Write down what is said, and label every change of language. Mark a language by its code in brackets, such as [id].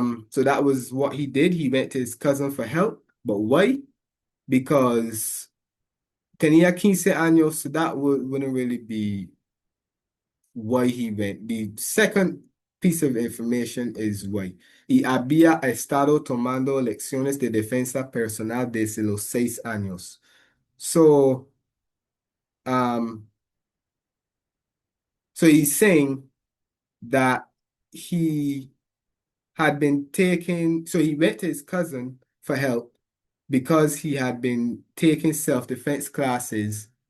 [en] So that was what he did. He went to his cousin for help. But why? Because [es] tenía 15 años, [en] so that wouldn't really be why he went. The second piece of information is why. [es] Y había estado tomando lecciones de defensa personal desde los 6 años. [en] So, so he's saying that he had been taking, so he went to his cousin for help because he had been taking self-defense classes.